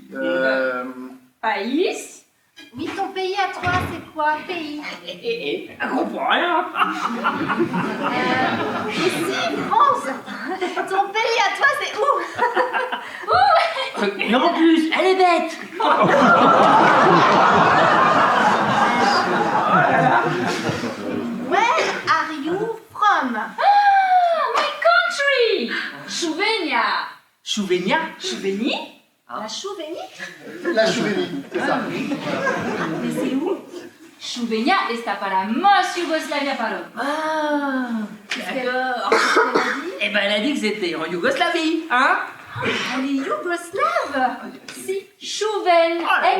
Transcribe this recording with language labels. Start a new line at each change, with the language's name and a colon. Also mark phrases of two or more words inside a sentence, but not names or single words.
Spanish: País.
French: Oui, ton pays à toi, c'est quoi, pays? Elle comprend rien. Mais si, France! Ton pays à toi, c'est où? Non plus, elle est bête.
English: Where are you from? My country. Chouvenia.
French: Chouvenia? Chouveni. La Chouvenie? la Chouvenie, c'est ça. Mais c'est où?
Spanish: Chouvenia está para Mos Yugoslavia Paro.
French: Ah, d'accord. Elle a dit? Eh ben elle a dit que c'était en Yougoslavie, hein? Elle est yougoslave! Si, Chouven, Oh là là.